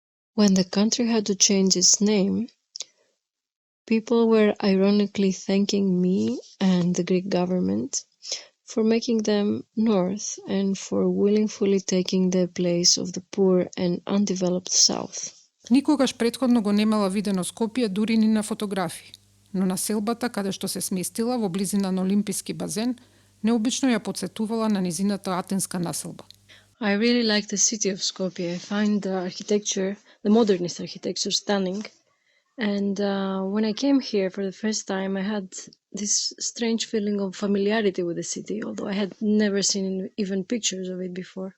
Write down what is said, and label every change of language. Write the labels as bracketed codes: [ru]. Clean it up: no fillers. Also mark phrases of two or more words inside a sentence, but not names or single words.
[en] When the country had to change its name, people were ironically thanking me and the Greek government for making them north and for willingly taking the place of the poor and undeveloped south. [mk] Никогаш претходно го немала видено Скопје дури ни на фотографии, но населбата каде што се сместила во близина на Олимписки базен, необично ја потсетувала на низината атенска населба. [en] I really like the city of Skopje. I find the architecture, the modernist architecture, stunning. And when I came here for the first time, I had this strange feeling of familiarity with the city, although I had never seen even pictures of it before.